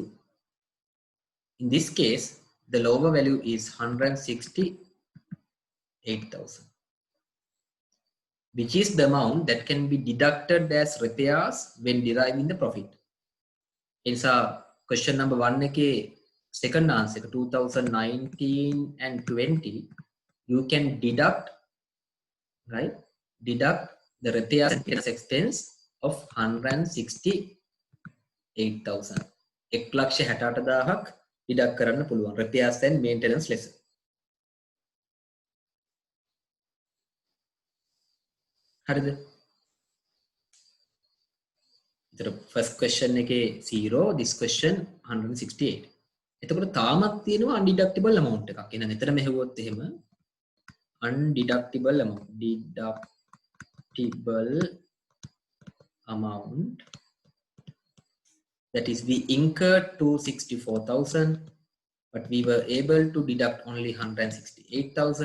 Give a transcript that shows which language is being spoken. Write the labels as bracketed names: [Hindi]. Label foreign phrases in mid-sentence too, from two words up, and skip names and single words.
[English] In this case the lower value is 168,000, which is the amount that can be deducted as repairs when deriving the profit. Insa question number 1 ekේ second answer 2019 and 20 you can deduct, right, deduct the repairs and maintenance expense of 168,000. 1,68,000ක් deduct [Sinhala] කරන්න පුළුවන් [English] repairs and maintenance less. [Sinhala] හරිද? [English] first question එකේ 0, this question 168. [Sinhala] එතකොට තාමත් තියෙනවා [English] undeductible amount [Sinhala] එකක්. එහෙනම් මෙතන මෙහෙවුවොත් එහෙම [English] undeductible amount, deductible amount, that is we incurred 264,000 but we were able to deduct only 168,000.